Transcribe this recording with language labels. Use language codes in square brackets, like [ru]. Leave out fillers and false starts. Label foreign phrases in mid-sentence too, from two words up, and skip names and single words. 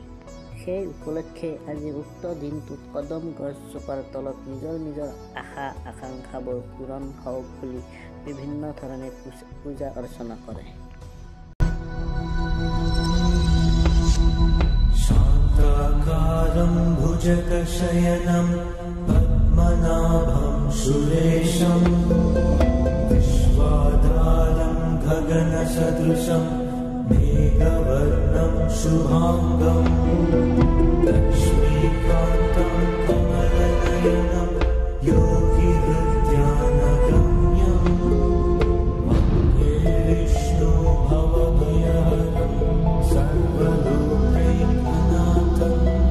[as] সেই উপলক্ষে আজি উক্ত দিনটোত কদম গছজোপাৰ তলত নিজৰ নিজৰ আশা আকাংক্ষাবোৰ পূৰণ হওক বুলি বিভিন্ন ধৰণে পূজা অৰ্চনা কৰে। [sa] শান্তাকাৰং ভুজগশয়নম পদ্মনাভং সুরেশম विश्वाधारं गगनसदृशं मेघवर्णं शुभांगं लक्ष्मीकान्तं कमलनयनं योगिहृद्यानगम्यं वन्दे विष्णु भवभयहरं सर्वलोकैकनाथम्।